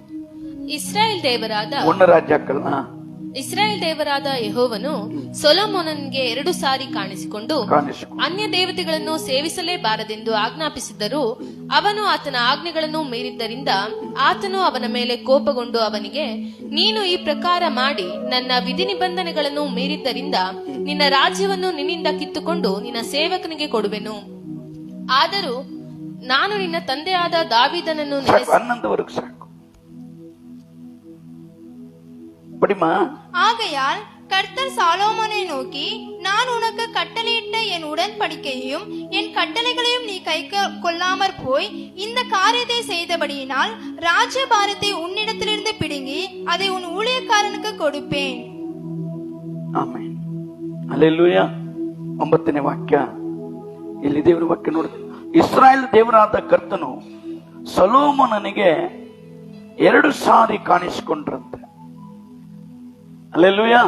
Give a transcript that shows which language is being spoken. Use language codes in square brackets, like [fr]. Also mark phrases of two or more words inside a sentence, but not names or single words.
[kn] ಇಸ್ರಾಯೇಲ್ ದೇವರಾದ ಯೆಹೋವನು ಸೊಲೊಮೋನನಿಗೆ 2 ಸಾರಿ ಕಾಣಿಸಿಕೊಂಡು ಅನ್ಯ ದೇವತೆಗಳನ್ನು ಸೇವಿಸಲೇಬಾರದೆಂದು ಆಜ್ಞಾಪಿಸಿದ್ದರೂ ಅವನು ಆತನ ಆಜ್ಞೆಗಳನ್ನು ಮೀರಿದ್ದರಿಂದ ಆತನು ಅವನ ಮೇಲೆ ಕೋಪಗೊಂಡು ಅವನಿಗೆ, ನೀನು ಈ ಪ್ರಕಾರ ಮಾಡಿ ನನ್ನ ವಿಧಿ ನಿಬಂಧನೆಗಳನ್ನು ಮೀರಿದ್ದರಿಂದ ನಿನ್ನ ರಾಜ್ಯವನ್ನು ನಿನ್ನಿಂದ ಕಿತ್ತುಕೊಂಡು ನಿನ್ನ ಸೇವಕನಿಗೆ ಕೊಡುವೆನು. ಆದರೂ ನಾನು ನಿನ್ನ ತಂದೆಯಾದ ದಾವೀದನನ್ನು [ta] ஆகையால் கர்த்தர் சாலோமோனை நோக்கி, நான் உனக்கு கட்டளையிட்ட என் உடன்படிக்கையையும் என் கட்டளைகளையும் நீ கை கொள்ளாமற் போய் இந்த காரியத்தை செய்தபடியினால் ராஜ்யபாரத்தை உன்னிடத்திலிருந்து பிடுங்கி அதை உன் ஊழியக்காரனுக்கு கொடுப்பேன். [kn] ಆಮೆನ್. ಹಲ್ಲೆಲೂಯಾ. 9ನೇ ವಾಕ್ಯ. ಇಲ್ಲಿ ದೇವರ ವಾಕ್ಯ ನೋಡಿ, ಇಸ್ರಾಯೇಲ್ ದೇವರಾದ ಕರ್ತನು ಸೊಲೊಮೋನನಿಗೆ 2 ಸಾರಿ ಕಾಣಿಸಿಕೊಂಡ್ರಂತೆ. ಹಲ್ಲೆಲೂಯಾ.